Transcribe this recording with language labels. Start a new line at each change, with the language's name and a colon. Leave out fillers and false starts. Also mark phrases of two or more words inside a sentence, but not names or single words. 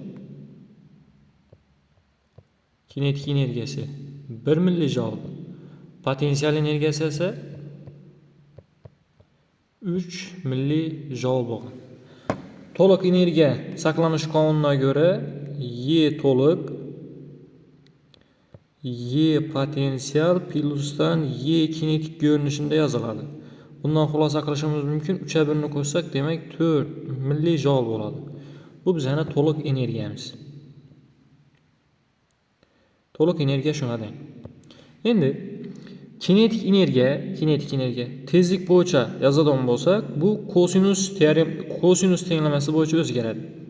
Uzbek: Kinetik energiyasi 1 millijoul. Potensial energiyasi esa 3 millijoul bo'lgan. To'liq energiya saqlanish qonuniga ko'ra Y to'liq Y potensial plyusdan Y kinetik ko'rinishida yoziladi. Bundan xulosa qilishimiz mumkin. 3'e 1'ni qo'shsak, demak 4 millijoul bo'ladi. Bu bizning to'liq energiyamiz. To'liq energiya shundan. Endi kinetik energiya tezlik bo'yicha yozadigan bo'lsak, bu kosinus tenglamasi bo'yicha o'zgaradi.